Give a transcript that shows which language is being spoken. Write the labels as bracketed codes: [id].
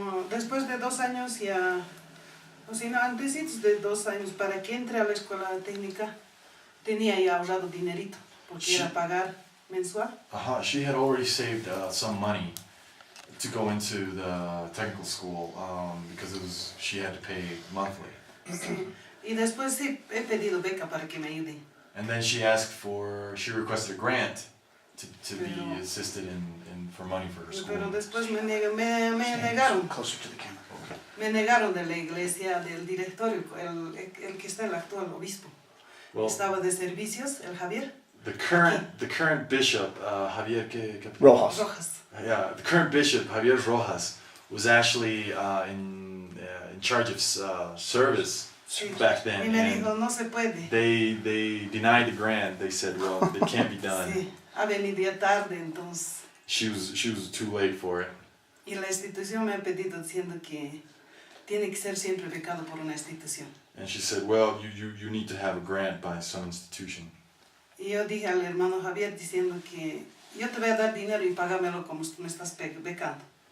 [es] Después de 2 años ya, o sea, no, antes de 2 años, para que entre a la escuela técnica, tenía ya ahorrado dinerito, porque era pagar mensual. [en] she had already saved some money to go into the technical school because she had to pay monthly. [es] Sí. Y después sí, he pedido beca para que me ayuden. [en] And then she requested a grant to be assisted for money for her school. [es] Pero después me negaron. [en] closer to the camera. [es] Me negaron de la iglesia, del directorio, el que está el actual obispo. [en] Well, [es] Estaba de servicios, el Javier. [en] the current bishop, Javier Rojas. Yeah, the current bishop, Javier Rojas, was actually in charge of service back then. [es] Y me dijo, no se puede. [en] They denied the grant. They said, well, it can't be done. [es] Sí, ha venido ya tarde, entonces. [en] She was too late for it. [es] Y la institución me ha pedido diciendo que tiene que ser siempre becado por una institución. [en] And she said, well, you need to have a grant by some institution. [es] Y yo dije al hermano Javier diciendo que yo te voy a dar dinero y págamelo como tú me estás becando.